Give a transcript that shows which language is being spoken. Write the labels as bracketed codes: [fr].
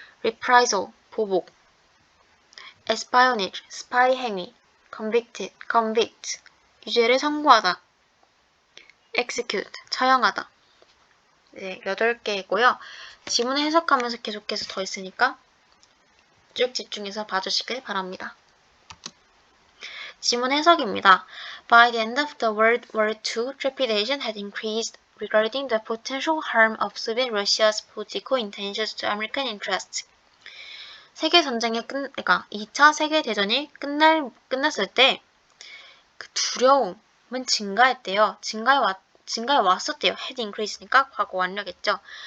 [ko] reprisal, 보복, espionage, 스파이 행위, convict, 유죄를 선고하다, execute, 처형하다. 네, 8개이고요. 지문을 해석하면서 계속해서 더 있으니까 쭉 집중해서 봐주시길 바랍니다. 지문 해석입니다. [en] By the end of the World War II, trepidation had increased regarding the potential harm of Soviet Russia's political intentions to American interests. [ko] 그러니까 2차 세계대전이 끝났을 때 그 두려움은 증가했대요. 증가해 왔었대요. [en] had increase [ko] 니까 과거 완료겠죠.